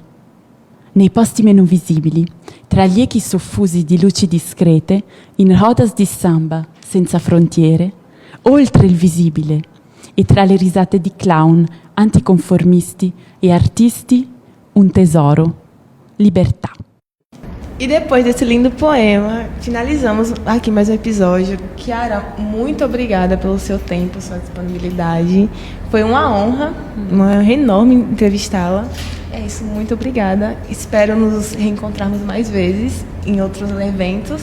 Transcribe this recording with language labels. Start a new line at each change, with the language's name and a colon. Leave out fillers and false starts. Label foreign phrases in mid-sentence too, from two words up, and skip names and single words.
Italian: Nei posti meno visibili, tra gli echi soffusi di luci discrete, in rodas di samba senza frontiere, oltre il visibile e tra le risate di clown, anticonformisti e artisti, un tesoro. Libertà.
Portuguese: E depois desse lindo poema, finalizamos aqui mais um episódio. Chiara, muito obrigada pelo seu tempo, sua disponibilidade. Foi uma honra, uma enorme entrevistá-la. É isso, muito obrigada. Espero nos reencontrarmos mais vezes em outros eventos.